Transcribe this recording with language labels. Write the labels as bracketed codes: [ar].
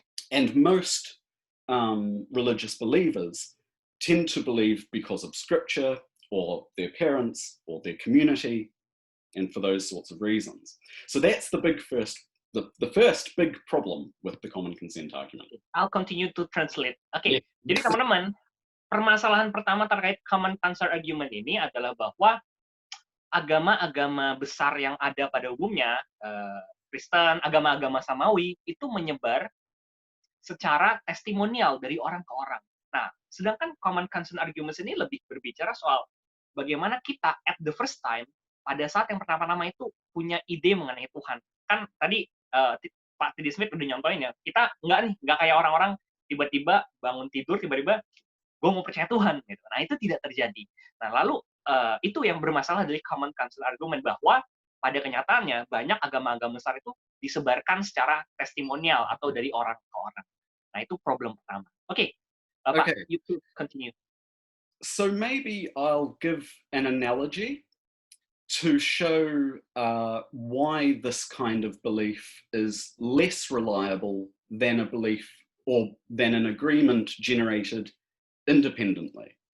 [en] And most religious believers tend to believe because of scripture or their parents or their community, and for those sorts of reasons. So that's the first big problem with the common consent argument. I'll continue to translate. [id] Oke, jadi teman-teman, permasalahan pertama terkait common consent argument ini adalah bahwa agama-agama besar yang ada pada umumnya, Kristen, agama-agama Samawi, itu menyebar secara testimonial dari orang ke orang. Nah, sedangkan common consent argument ini lebih berbicara soal bagaimana kita [en] at the first time, [id] pada saat yang pertama-tama itu punya ide mengenai Tuhan. Kan tadi Pak Tiddy Smith udah nyontohin ya, kita nggak kayak orang-orang tiba-tiba bangun tidur, tiba-tiba gue mau percaya Tuhan. Gitu. Nah, itu tidak terjadi. Nah, lalu itu yang bermasalah dari common consent argument, bahwa pada kenyataannya banyak agama-agama besar itu disebarkan secara testimonial atau dari orang ke orang. Nah, itu problem pertama. Oke, Pak, [en] you continue. So maybe I'll give an analogy to show why this kind of belief is less reliable than a belief or than an agreement generated independently.